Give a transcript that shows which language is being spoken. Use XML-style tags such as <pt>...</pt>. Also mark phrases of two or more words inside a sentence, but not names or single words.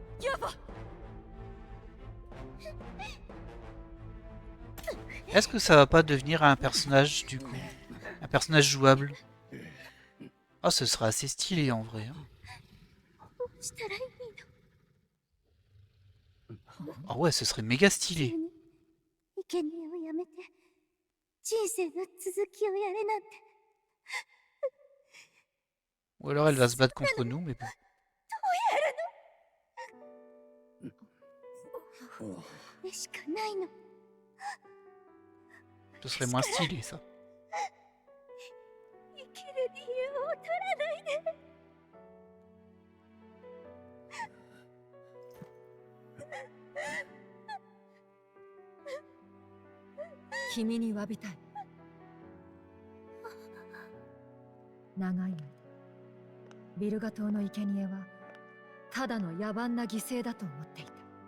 <fr>Est-ce que ça va pas devenir un personnage du coup? Un personnage jouable? Oh, ce sera assez stylé en vrai. Hein. Ah ouais, ce serait méga stylé.</fr> <ja>生贄をやめて人生の続きをやれなんて。</ja> <fr>Ou alors elle va se battre contre nous, mais bon.</fr> <ja>これしかないの。</ja> <fr>Ce serait moins stylé ça.</fr> <ja>生きる理由を取らないで。君に詫びたい。長い間ビルガ島の生贄はただの野蛮な犠牲だと思っていた。</ja>